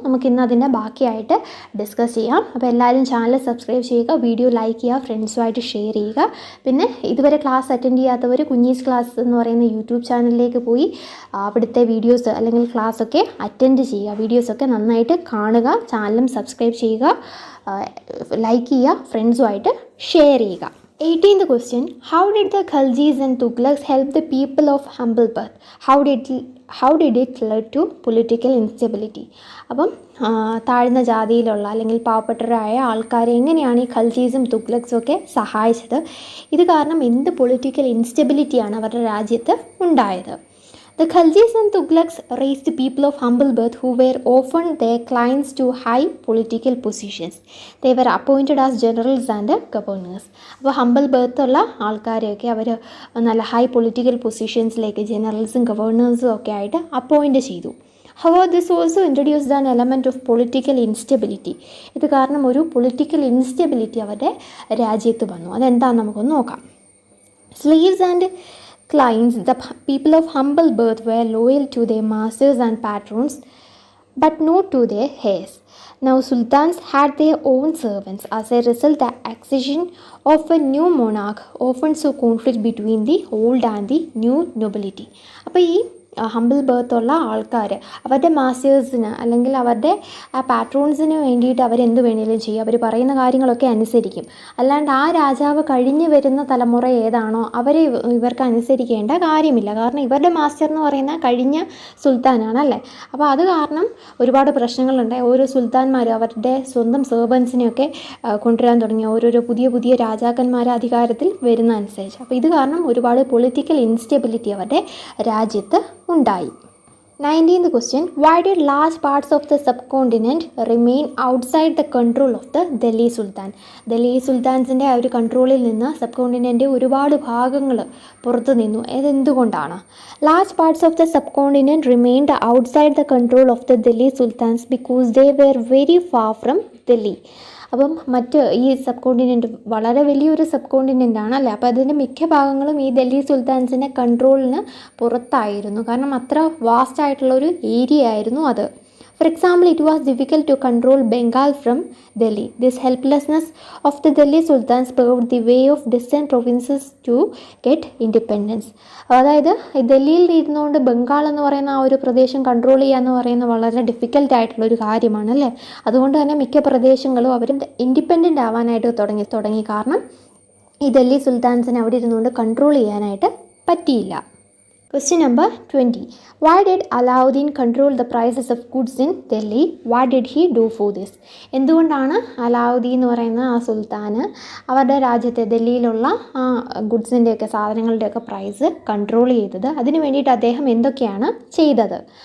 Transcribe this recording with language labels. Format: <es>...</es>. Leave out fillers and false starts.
<ml>നമുക്കിന്ന് അതിൻ്റെ ബാക്കിയായിട്ട് ഡിസ്കസ് ചെയ്യാം. അപ്പോൾ എല്ലാവരും ചാനൽ സബ്സ്ക്രൈബ് ചെയ്യുക, വീഡിയോ ലൈക്ക് ചെയ്യുക, ഫ്രണ്ട്സുമായിട്ട് ഷെയർ ചെയ്യുക. പിന്നെ ഇതുവരെ ക്ലാസ് അറ്റൻഡ് ചെയ്യാത്തവർ കുഞ്ഞീസ് ക്ലാസ് എന്ന് പറയുന്ന യൂട്യൂബ് ചാനലിലേക്ക് പോയി അവിടുത്തെ വീഡിയോസ് അല്ലെങ്കിൽ ക്ലാസ്സൊക്കെ അറ്റൻഡ് ചെയ്യുക. വീഡിയോസൊക്കെ നന്നായിട്ട് കാണുക, ചാനലും സബ്സ്ക്രൈബ് ചെയ്യുക, ലൈക്ക് ചെയ്യുക, ഫ്രണ്ട്സുമായിട്ട് ഷെയർ ചെയ്യുക.</ml> <en>18th question, how did the Khaljis and Tughlaqs help the people of humble birth? How did it lead to political instability?</en> <ml>അപ്പം താഴ്ന്ന ജാതിയിലുള്ള അല്ലെങ്കിൽ പാവപ്പെട്ടവരായ ആൾക്കാരെ എങ്ങനെയാണ് ഈ ഖൽജീസും തുഗ്ലക്സും ഒക്കെ സഹായിച്ചത്? ഇത് കാരണം എന്ത് പൊളിറ്റിക്കൽ ഇൻസ്റ്റെബിലിറ്റിയാണ് അവരുടെ രാജ്യത്ത് ഉണ്ടായത്?</ml> <en>The Khaljis and Tughlaqs raised people of humble birth who were often their clients to high political positions. They were appointed as generals and governors.</en> <ml>അപ്പോൾ ഹംബിൾ ബർത്ത് ഉള്ള ആൾക്കാരെയൊക്കെ അവർ നല്ല ഹൈ പൊളിറ്റിക്കൽ പൊസിഷൻസിലേക്ക് ജനറൽസും ഗവർണേഴ്സും ഒക്കെ ആയിട്ട് അപ്പോയിൻറ്റ് ചെയ്തു.</ml> <en>However, this also introduced an element of political instability.</en> <ml>ഇത് കാരണം ഒരു പൊളിറ്റിക്കൽ ഇൻസ്റ്റെബിലിറ്റി അവരുടെ രാജ്യത്ത് വന്നു. അതെന്താണെന്ന് നമുക്കൊന്ന് നോക്കാം.</ml> <en>Slaves and clients, the people of humble birth were loyal to their masters and patrons, but not to their heirs. Now, sultans had their own servants. As a result, the accession of a new monarch often saw conflict between the old and the new nobility.</en> <ml>അപ്പോൾ ഈ humble ബർത്തുള്ള ആൾക്കാർ അവരുടെ മാസ്റ്റേഴ്സിന് അല്ലെങ്കിൽ അവരുടെ പാട്രോൺസിന് വേണ്ടിയിട്ട് അവരെന്ത് വേണമെങ്കിലും ചെയ്യും. അവർ പറയുന്ന കാര്യങ്ങളൊക്കെ അനുസരിക്കും. അല്ലാണ്ട് ആ രാജാവ് കഴിഞ്ഞ് വരുന്ന തലമുറ ഏതാണോ അവരെ ഇവർക്ക് അനുസരിക്കേണ്ട കാര്യമില്ല. കാരണം ഇവരുടെ മാസ്റ്റർ എന്ന് പറയുന്ന കഴിഞ്ഞ സുൽത്താനാണല്ലേ. അപ്പോൾ അത് കാരണം ഒരുപാട് പ്രശ്നങ്ങളുണ്ട്. ഓരോ സുൽത്താന്മാരും അവരുടെ സ്വന്തം സെർവൻസിനെയൊക്കെ കൊണ്ടുവരാൻ തുടങ്ങി, ഓരോരോ പുതിയ രാജാക്കന്മാർ അധികാരത്തിൽ വരുന്ന അനുസരിച്ച്. അപ്പോൾ ഇത് കാരണം ഒരുപാട് പൊളിറ്റിക്കൽ ഇൻസ്റ്റെബിലിറ്റി അവരുടെ രാജ്യത്ത് ഉണ്ടായി.</ml> <en>19th question, why did large parts of the subcontinent remain outside the control of the Delhi Sultan?</en> <ml>Delhi സുൽത്താൻസിൻ്റെ ആ ഒരു കൺട്രോളിൽ നിന്ന് സബ് കോണ്ടിനെൻ്റ് ഒരുപാട് ഭാഗങ്ങൾ പുറത്തു നിന്നു. ഇതെന്തുകൊണ്ടാണ്?</ml> <en>Large parts of the subcontinent remained outside the control of the Delhi sultans because they were very far from Delhi.</en> <ml>അപ്പം ഈ സബ് കോണ്ടിനെൻറ്റ് വളരെ വലിയൊരു സബ് കോണ്ടിനെൻ്റ് ആണല്ലേ. അപ്പോൾ അതിൻ്റെ മിക്ക ഭാഗങ്ങളും ഈ ഡൽഹി സുൽത്താൻസിൻ്റെ കൺട്രോളിന് പുറത്തായിരുന്നു. കാരണം അത്ര വാസ്റ്റ് ആയിട്ടുള്ളൊരു ഏരിയ ആയിരുന്നു അത്. For example, it was difficult to control Bengal from Delhi. This helplessness of the Delhi Sultans paved the way of distant provinces to get independence. അതായത് ഡൽഹിയിൽ ഇരുന്നുകൊണ്ട് ബംഗാൾ എന്ന് പറയുന്ന ആ ഒരു പ്രദേശം കൺട്രോൾ ചെയ്യുക എന്ന് പറയുന്നത് വളരെ ഡിഫിക്കൽട്ട് ആയിട്ടുള്ളൊരു കാര്യമാണ് അല്ലേ. അതുകൊണ്ട് തന്നെ മിക്ക പ്രദേശങ്ങളും അവർ ഇൻഡിപെൻഡൻ്റ് ആവാനായിട്ട് തുടങ്ങി. കാരണം ഈ ഡൽഹി സുൽത്താൻസിന് അവിടെ ഇരുന്നുകൊണ്ട് കൺട്രോൾ ചെയ്യാനായിട്ട് പറ്റിയില്ല.</ml> <en>Question number 20. Why did Alauddin control the prices of goods in Delhi? What did he do for this?</en> <ml>എന്തുകൊണ്ടാണ് അലാവുദ്ദീൻ എന്ന് പറയുന്ന ആ സുൽത്താന് അവരുടെ രാജ്യത്തെ ഡൽഹിയിലുള്ള ആ ഗുഡ്സിൻ്റെയൊക്കെ സാധനങ്ങളുടെയൊക്കെ പ്രൈസ് കൺട്രോൾ ചെയ്തത്? അതിന് വേണ്ടിയിട്ട് അദ്ദേഹം എന്തൊക്കെയാണ് ചെയ്തത്?</ml>